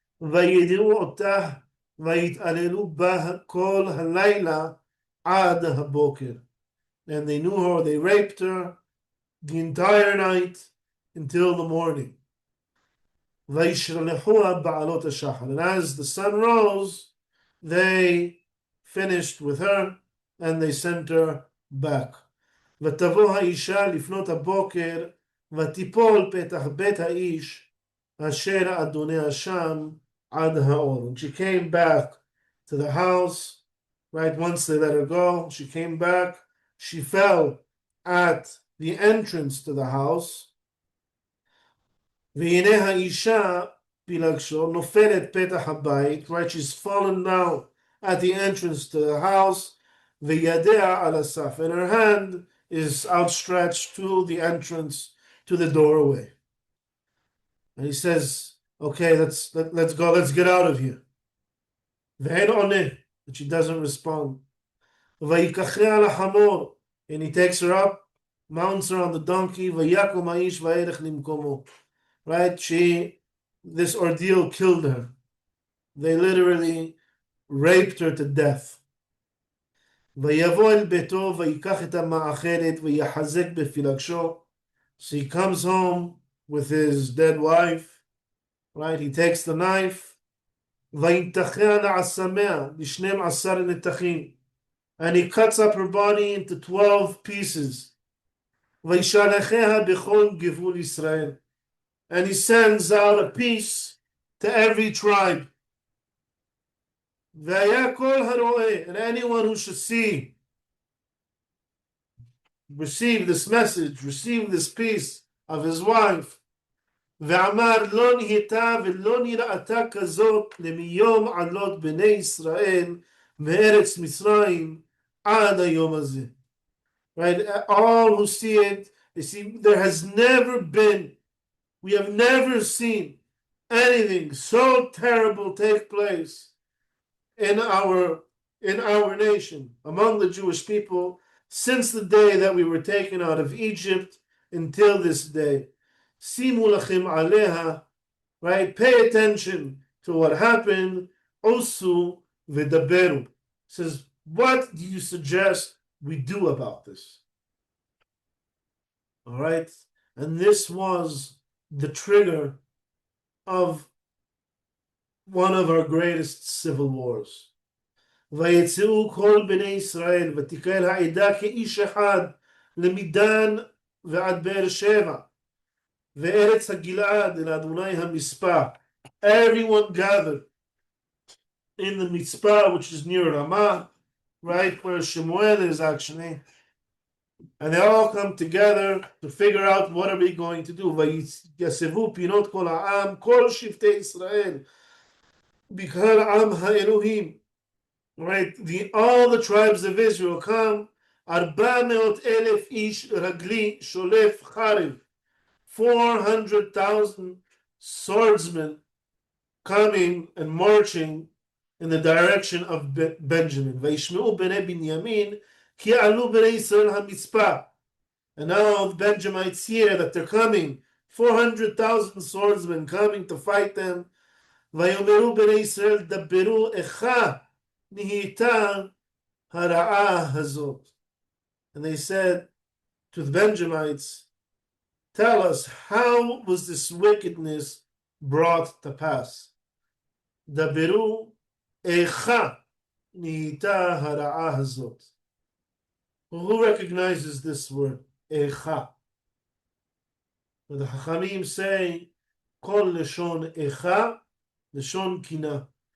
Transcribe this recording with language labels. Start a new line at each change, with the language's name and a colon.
English: And they knew her, they raped her the entire night until the morning. And as the sun rose, they finished with her and they sent her back.
Hebrew: ותבוא האישה לפנות הבוקר ותיפול פתח בית האיש אשר אדוניה שם עד האור.
English: And she came back to the house, right, once they let her go, she came back, she fell at the entrance to the house.
Hebrew: והנה האישה פילגשו נופלת פתח הבית,
English: right, she's fallen down at the entrance to the house,
Hebrew: וידיה על הסף,
English: and her hand is outstretched to the entrance, to the doorway. And he says, okay, let's go, let's get out of here.
Hebrew: ואין עונה,
English: and she doesn't respond.
Hebrew: ויקחיה על החמור,
English: and he takes her up, mounts her on the donkey,
Hebrew: ויקום האיש וילך למקומו.
English: Right, this ordeal killed her. They literally raped her to death.
Hebrew: ויבוא אל ביתו ויקח את המאכלת ויחזק בפילגשו.
English: So he comes home with his dead wife, right? He takes the knife,
Hebrew: ויתחיה לעשמיה ל12 נתחים,
English: and he cuts up her body into 12 pieces.
Hebrew: וישלחיה בכל גבול ישראל,
English: and he sends out a piece to every tribe.
Hebrew: והיה כל הרואה,
English: and anyone who should see, receive this message, receive this piece of his wife,
Hebrew: ואמר לא נהייתה ולא נראתה כזאת למיום עלות בני ישראל מארץ מצרים עד היום הזה.
English: Right? All who see it, they see there has never been, we have never seen anything so terrible take place in our nation, among the Jewish people, since the day that we were taken out of Egypt until this day.
Hebrew: Simu lachem aleha,
English: right? Pay attention to what happened.
Hebrew: Osu v'daberu.
English: Says, what do you suggest we do about this? All right? And this was the trigger of one of our greatest civil wars.
Hebrew: ויצאו כל בני ישראל ותקהל העדה כאיש אחד למידן ועד באר שבע וארץ הגלעד אל אדוני המספע.
English: Everyone gathered in the Mitzpah, which is near Ramah, right where Shemuel is actually, and they all come together to figure out what are we going to do.
Hebrew: ויסבו פינות כל העם, כל שבטי ישראל, בקהל עם האלוהים.
English: Right, all the tribes of Israel come. 400,000
Hebrew: ish ragli sholef chariv,
English: 400,000 swordsmen coming and marching in the direction of Benjamin.
Hebrew: וישמעו בני בנימין כי עלו בני ישראל המצפה.
English: And now the Benjamites hear that they're coming, 400,000 swordsmen coming to fight them.
Hebrew: ויאמרו בני ישראל דברו איכה nihita hara'ah hazot.
English: And they said to the Benjamites, tell us, how was this wickedness brought to pass?
Hebrew: Dabiru echa nihita hara'ah hazot.
English: Who recognizes this word? Echa. The Chachamim say,
Hebrew: kol leshon echa, leshon kina.